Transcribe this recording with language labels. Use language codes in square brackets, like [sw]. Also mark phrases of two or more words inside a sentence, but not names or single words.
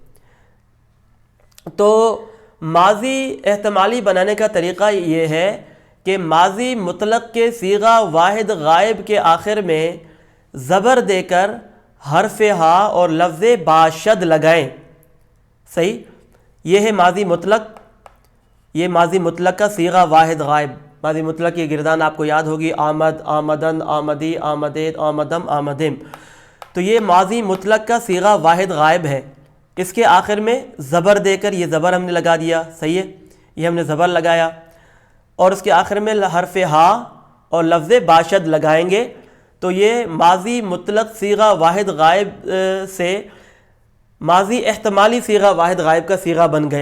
[ur] تو ماضی احتمالی بنانے کا طریقہ یہ ہے کہ ماضی مطلق کے صیغہ واحد غائب کے آخر میں زبر دے کر حرف ہا اور لفظ باشد لگائیں۔ صحیح، یہ ہے ماضی مطلق، یہ ماضی مطلق کا صیغہ واحد غائب۔ ماضی مطلق کی گردان آپ کو یاد ہوگی، [fa] آمد، آمدن، آمدی، آمدید، آمدم، آمدم۔ [ur] تو یہ ماضی مطلق کا صیغہ واحد غائب ہے۔ اس کے آخر میں زبر دے کر، یہ زبر ہم نے لگا دیا، صحیح ہے، یہ ہم نے زبر لگایا، اور اس کے آخر میں حرف ہا اور لفظ باشد لگائیں گے، تو یہ ماضی مطلق صیغہ واحد غائب سے ماضی احتمالی صیغہ واحد غائب کا صیغہ بن گیا۔